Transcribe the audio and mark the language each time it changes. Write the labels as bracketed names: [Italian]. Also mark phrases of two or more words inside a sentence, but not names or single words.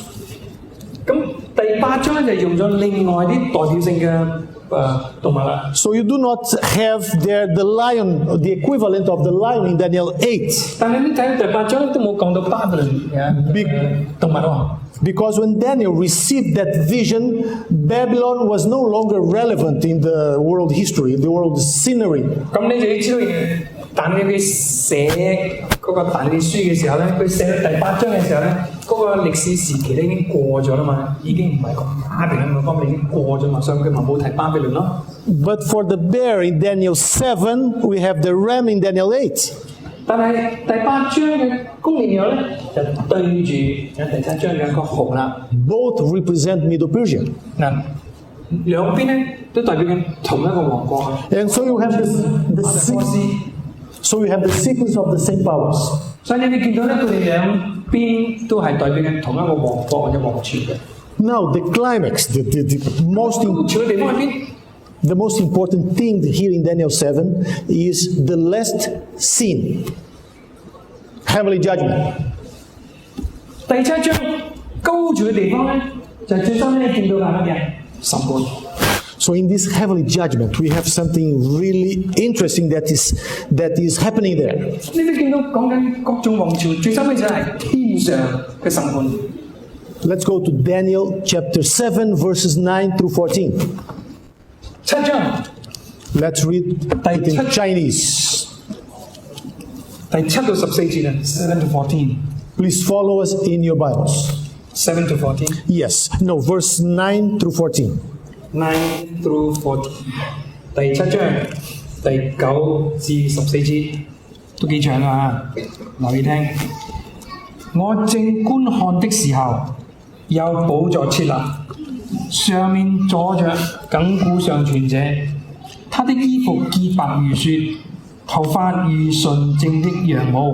[Cantonese] 咁第8章咧就用咗另外啲代表性嘅動物啦。 [English] So you do not have there the lion, the equivalent of the lion in Daniel 8. [Cantonese] 但係你睇第8章咧都冇講到巴比倫嘅動物喎。 [English] Because when Daniel received that vision, Babylon was no longer relevant in the world history, in the world scenery. [Cantonese] 咁你就要知道，但係佢寫嗰個但以理書嘅時候咧，佢寫到第8章嘅時候咧，嗰、個歷史時期咧已經過咗啦嘛，已經唔係講巴比倫嗰方面已經過咗嘛，所以佢咪冇提巴比倫咯。 [English] But for the bear in Daniel 7, we have the ram in Daniel 8. [Cantonese] 但係第8章嘅公綿羊咧，就對住第7章嘅個熊啦。 [English] Both represent Medo-Persia. [Cantonese] 嗱，兩邊咧都代表緊同一個王國。 [English] And so you have [Cantonese] 波斯。 [English] so you have the sequence of the same powers. [Cantonese] 所以你會見到咧，佢哋兩邊都係代表緊同一個王國或者王朝嘅。 [English] Now the climax, the most important thing here in Daniel 7 is the last scene, heavenly judgment. [Cantonese] 第7章高住嘅地方咧， 就係最深咧見到嘅係乜嘢？審判。 [English] So in this heavenly judgment, we have something really interesting that is happening there. [Cantonese] 呢啲見到講緊各種王朝，最深嘅就係天上嘅審判。 [English] Let's go to Daniel chapter 7, verses 9 through 14. [Cantonese] 7章 [English] Let's read it in Chinese. [Cantonese] 第7到14節啊，7 to 14。 [English] Please follow us in your Bibles. 7 to 14。 Yes, no, verse 9 through 14. 9 through 14， [Cantonese] 第7章第9至14節都幾長啊！留意聽。我正觀看的時候，有寶座設立，上面坐着亘古常存者，他的衣服潔白如雪，頭髮如純正的羊毛。